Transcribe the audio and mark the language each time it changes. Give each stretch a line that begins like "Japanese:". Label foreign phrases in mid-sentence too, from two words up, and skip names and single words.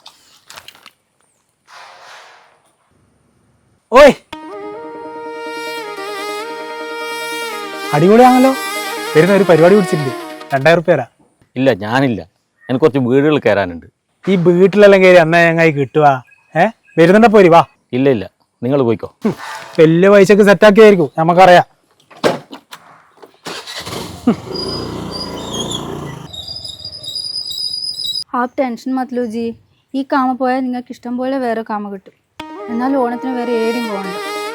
Malayalam: ഓയ് അടിപൊളിയാണല്ലോ. വരുന്ന ഒരു പരിപാടി പിടിച്ചിട്ടുണ്ട്, 2000 ഉറുപ്പിക തരാം. ഇല്ല, ഞാനില്ല, എനിക്ക് കുറച്ച് വീടുകൾ കയറാനുണ്ട്. ഈ വീട്ടിലെല്ലാം കയറി എന്നാ ഞങ്ങായി കിട്ടുക? വരുന്നുണ്ട പോരി വാ. ഇല്ല ഇല്ല, നിങ്ങൾ പോയിക്കോ. വലിയ പൈസക്ക് സെറ്റാക്കിയായിരിക്കും, നമുക്കറിയാം.
Hindi: आप टेंशन मत लो जी,
Malayalam: ഈ കാമ പോയാൽ നിങ്ങൾക്ക് ഇഷ്ടം പോലെ വേറെ കാമ കിട്ടും. എന്നാൽ ഓണത്തിന് വേറെ ഏടിയും പോകണ്ട.